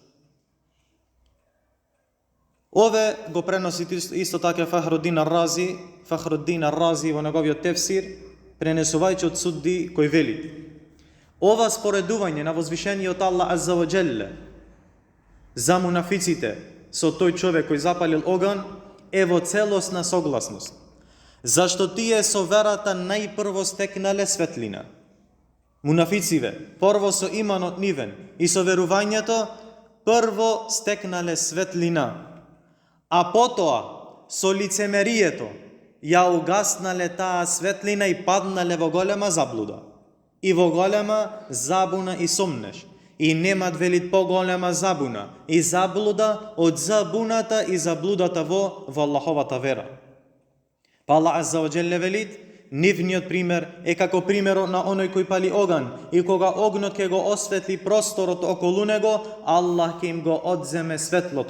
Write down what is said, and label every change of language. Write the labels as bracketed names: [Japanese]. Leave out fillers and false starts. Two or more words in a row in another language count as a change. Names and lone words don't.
[Macedonian] Ове го преноси исто така Фахруддин ар-Рази во неговиот тефсир, пренесувајќи од Судди, кој вели: ова споредување на возвишениот Аллах [Arabic] عز وجل [Macedonian] за мунафиците со тој човек кој запалил оган е во целосна согласност. Зашто тие со верата најпрво стекнале светлина. Мунафициве, прво со иманот нивен и со верувањето, прво стекнале светлина. А потом со лицемерието ја угаснале та светлина и паднале во голема заблуда. И во голема забуна и сомнеш. И немат велит по-голема забуна и заблуда од забуната и заблудата во Аллаховата вера. Па Аллах [Arabic] عز وجل [Macedonian] велит, нивниот пример е како примерот на оној кој пали оган и кога огнот ќе го осветли просторот околу него, Аллах ќе им го одземе светлото.